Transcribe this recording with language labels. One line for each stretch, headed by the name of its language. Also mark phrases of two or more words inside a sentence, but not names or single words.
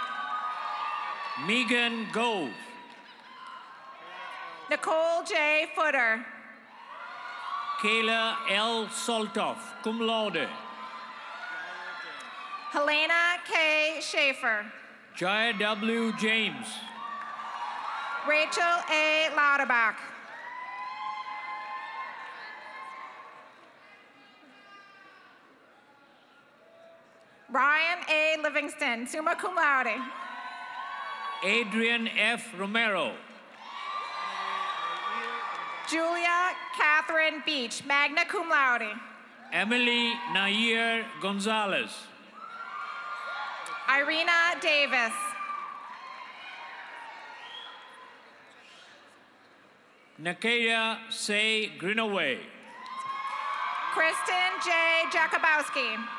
English: Megan Gove. Nicole J. Footer. Kayla L. Soltoff,
Latin: cum laude.
English: Helena K. Schaefer. Jaya W. James. Rachel A. Lauterbach. Ryan A. Livingston,
Latin: summa cum laude.
English: Adrian F. Romero. Julia Catherine Beach,
Latin: magna cum laude.
English: Emily Nair Gonzalez. Irina Davis. Nakaya Say Greenaway. Kristen J. Jakubowski.